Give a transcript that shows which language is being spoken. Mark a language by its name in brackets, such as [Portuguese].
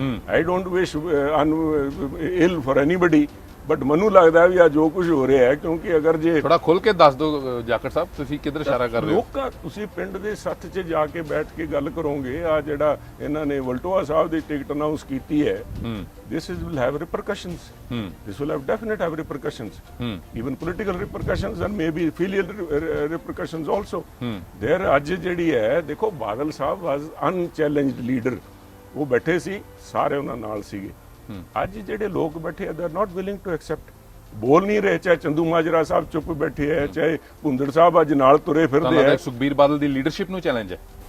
[English] I don't wish ill for anybody, but [Punjabi] ਮੈਨੂੰ ਲੱਗਦਾ ਵੀ ਆ ਜੋ ਕੁਝ ਹੋ ਰਿਹਾ ਹੈ, ਕਿਉਂਕਿ ਅਗਰ ਜੇ ਥੋੜਾ ਖੁੱਲ ਕੇ ਦੱਸ ਦਿਓ ਜਾਖੜ ਸਾਹਿਬ, ਤੁਸੀਂ ਕਿੱਧਰ ਇਸ਼ਾਰਾ ਕਰ ਰਹੇ ਹੋ? ਲੋਕਾਂ, ਤੁਸੀਂ ਪਿੰਡ ਦੇ ਸੱਥ 'ਚ ਜਾ ਕੇ ਬੈਠ ਕੇ ਗੱਲ ਕਰੋਗੇ, ਆ ਜਿਹੜਾ ਇਹਨਾਂ ਨੇ ਵਲਟੋਆ ਸਾਹਿਬ ਦੀ ਟਿਕਟ ਅਨਾਉਂਸ ਕੀਤੀ ਹੈ, [English] this will have repercussions. This will have definite have repercussions, even political repercussions and maybe filial repercussions also. [Punjabi] There ਅੱਜ ਜਿਹੜੀ ਹੈ, ਦੇਖੋ ਬਾਦਲ ਸਾਹਿਬ [English] was unchallenged leader, [Punjabi] ਉਹ ਬੈਠੇ ਸੀ, ਸਾਰੇ ਉਹਨਾਂ ਨਾਲ ਸੀਗੇ। ਅੱਜ ਜਿਹੜੇ ਲੋਕ ਬੈਠੇ [English] they are not willing to accept, [Punjabi] ਬੋਲ ਨਹੀਂ ਰਹੇ, ਚਾਹੇ ਚੰਦੂ ਮਾਜਰਾ ਸਾਹਿਬ ਚੁੱਪ ਬੈਠੇ ਹੈ, ਚਾਹੇ ਭੁੰਦੜ ਸਾਹਿਬ ਅੱਜ ਨਾਲ ਤੁਰੇ ਫਿਰਦੇ ਹੈ। ਸੁਖਬੀਰ ਬਾਦਲ ਦੀ ਲੀਡਰਸ਼ਿਪ ਨੂੰ ਚੈਲੰਜ ਹੈ